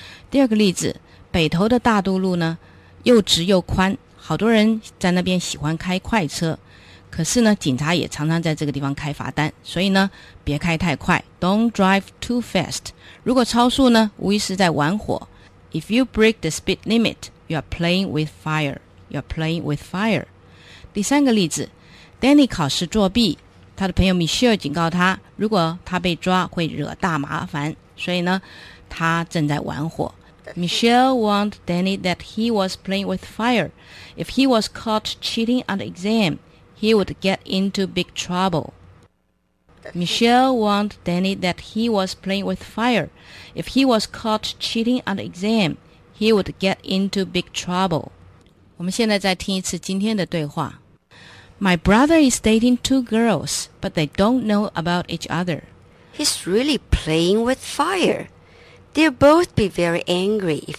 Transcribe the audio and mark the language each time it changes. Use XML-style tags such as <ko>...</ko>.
<zh>第二个例子，北投的大渡路呢，又直又宽，好多人在那边喜欢开快车。可是呢，警察也常常在这个地方开罚单，所以呢，别开太快。</zh> <en>Don't drive too fast.</en> <zh>如果超速呢，无疑是在玩火。</zh> <en>If you break the speed limit,You are playing with fire. You are playing with fire.</en> <zh>第三个例子， Danny 考试作弊，他的朋友 Michelle 警告他，如果他被抓会惹大麻烦，所以呢，他正在玩火。</zh> <en>Michelle warned Danny that he was playing with fire. If he was caught cheating on the exam, he would get into big trouble. Michelle warned Danny that he was playing with fire. If he was caught cheating on the exam,He would get into big trouble.</en> <zh>我们现在再听一次今天的对话。</zh> <en>My brother is dating two girls, but they don't know about each other. He's really playing with fire. They'll both be very angry if</en>